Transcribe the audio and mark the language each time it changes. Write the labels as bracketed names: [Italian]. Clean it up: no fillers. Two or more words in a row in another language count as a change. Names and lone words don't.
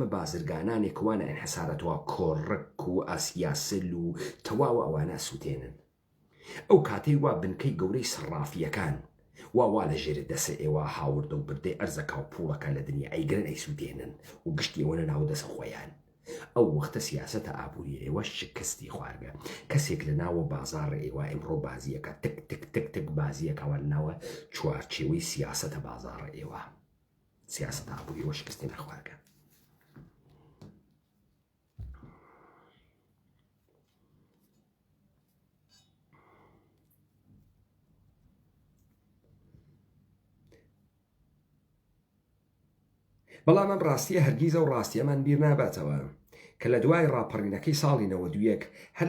[Central Kurdish] بازرگانانێک وانە ئەنحسارەتەوە کۆڕک و ئاسیاسل و تەواوە ئەوانە سووتێنن ئەو کاتەی وا بنکەی گەورەی سەرافیەکان وا لە ژێرە دەسە ئێوە هاوردە و بردەی ئەرزەکە و پوڵەکە لە دنیا ئەیگرن ئەیسووتێنن و گشتی ئەوەنە ناو دەسە خۆیان ئەو وەختە سیاسەتە ئابووری ئێوە شکستی خوارگە کەسێک لە ناوە بازاڕە ئێوە ئەمڕۆ بازیەکە تک تک تک تک بازیەکەوە لە ناوە چوارچێوەی سیاسەتە بازاڕە ئێوە سیاسەتە ئابووری ئێوە شکستی نەخوارگە بەڵام ئەم ڕاستیە هەرگیز ئەو ڕاستیەمان بیر ناباتەوە کە لە دوای ڕاپەڕینەکەی ساڵی 92 هەر